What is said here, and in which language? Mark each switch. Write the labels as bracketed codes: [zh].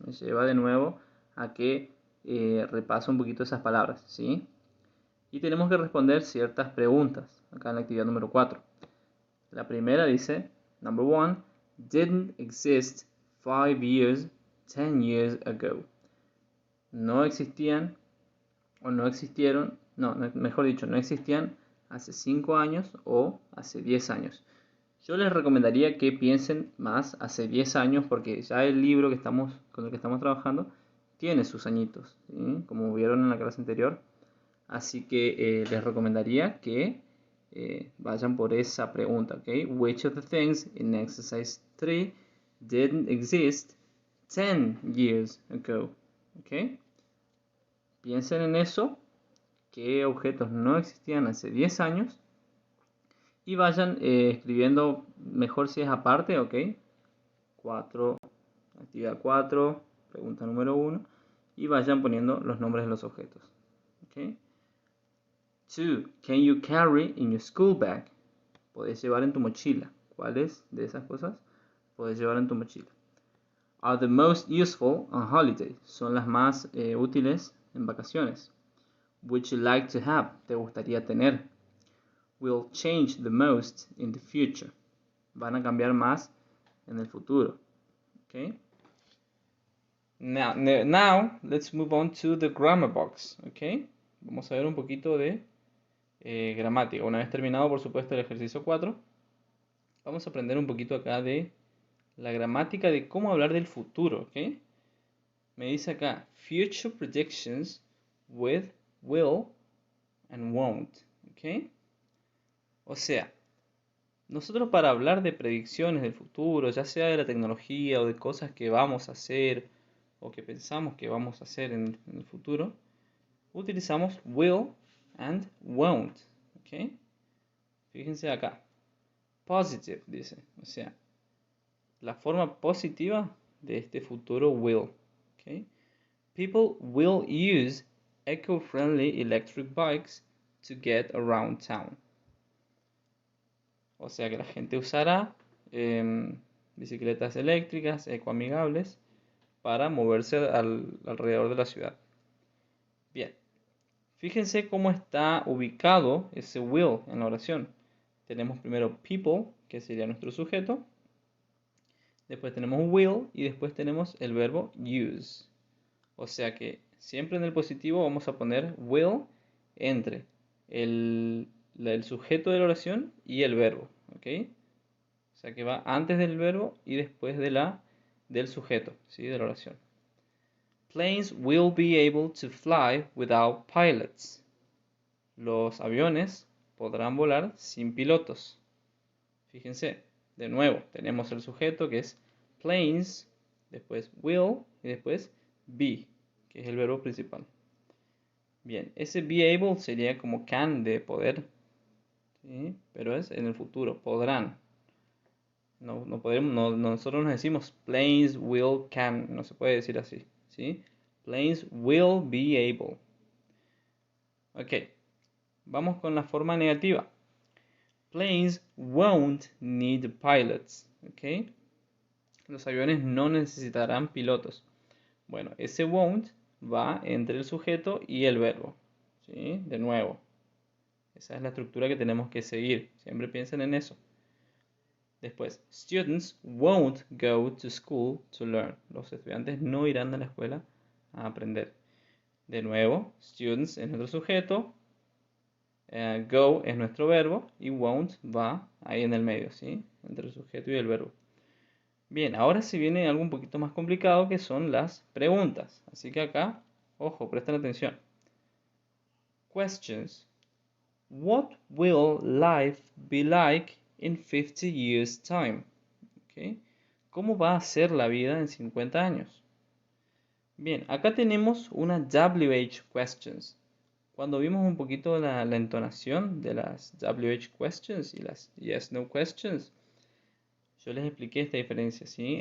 [es] Me lleva de nuevo a que repaso un poquito esas palabras, ¿sí? Y tenemos que responder ciertas preguntas acá en la actividad número 4. La primera dice, [en] number 1, didn't exist 5 years, 10 years ago. [es] No existían, o no existieron, mejor dicho, no existían hace 5 años o hace 10 años. Yo les recomendaría que piensen más hace 10 años porque ya el libro con el que estamos trabajando tiene sus añitos, ¿sí? Como vieron en la clase anterior. Así que les recomendaría que vayan por esa pregunta, ¿ok? [en] Which of the things in exercise 3 didn't exist 10 years ago? ¿Ok? [es] Piensen en eso, qué objetos no existían hace 10 años y vayan escribiendo, mejor si es aparte, ok. 4, actividad 4, pregunta número 1, y vayan poniendo los nombres de los objetos. [en] Ok. 2. Can you carry in your school bag? [es] Podés llevar en tu mochila. ¿Cuáles de esas cosas podés llevar en tu mochila? [en] Are the most useful on holiday? [es] Son las más útiles en vacaciones. [en] Would you like to have? [es] ¿Te gustaría tener? [en] Will change the most in the future. [es] Van a cambiar más en el futuro. [en] Okay. Now let's move on to the grammar box. [es] Okay. Vamos a ver un poquito de gramática. Una vez terminado, por supuesto, el ejercicio 4, vamos a aprender un poquito acá de la gramática de cómo hablar del futuro. ¿Ok? Me dice acá, [en] future predictions with will and won't. ¿Ok? [es] O sea, nosotros para hablar de predicciones del futuro, ya sea de la tecnología o de cosas que vamos a hacer o que pensamos que vamos a hacer en el futuro, utilizamos will and won't. ¿Ok? Fíjense acá. Positive, dice. O sea, la forma positiva de este futuro will. ¿Ok? [en] People will use eco-friendly electric bikes to get around town. [es] O sea que la gente usará bicicletas eléctricas ecoamigables para moverse alrededor de la ciudad. Bien. Fíjense cómo está ubicado ese will en la oración. Tenemos primero people, que sería nuestro sujeto. Después tenemos will y después tenemos el verbo use. O sea que siempre en el positivo vamos a poner will entre el sujeto de la oración y el verbo. ¿Ok? O sea que va antes del verbo y después del sujeto, ¿sí? De la oración. [en] Planes will be able to fly without pilots. [es] Los aviones podrán volar sin pilotos. Fíjense, de nuevo, tenemos el sujeto que es planes, después will y después be, que es el verbo principal. Bien, ese be able sería como can de poder, ¿sí? Pero es en el futuro, podrán. No podemos, nosotros nos decimos [en] planes will can, [es] no se puede decir así, ¿sí? [en] Planes will be able. [es] Ok, vamos con la forma negativa. [en] Planes won't need pilots. ¿Ok? [es] Los aviones no necesitarán pilotos. Bueno, ese won't va entre el sujeto y el verbo. ¿Sí? De nuevo. Esa es la estructura que tenemos que seguir. Siempre piensen en eso. [en] Después, students won't go to school to learn. [es] Los estudiantes no irán a la escuela a aprender. De nuevo, students es nuestro sujeto. Go es nuestro verbo y won't va ahí en el medio, ¿sí? Entre el sujeto y el verbo. Bien, ahora sí viene algo un poquito más complicado que son las preguntas. Así que acá, ojo, presten atención. [en] Questions. What will life be like in 50 years time? ¿Okay? [es] ¿Cómo va a ser la vida en 50 años? Bien, acá tenemos una WH questions. Cuando vimos un poquito la entonación de las WH questions y las yes-no questions, yo les expliqué esta diferencia, ¿sí?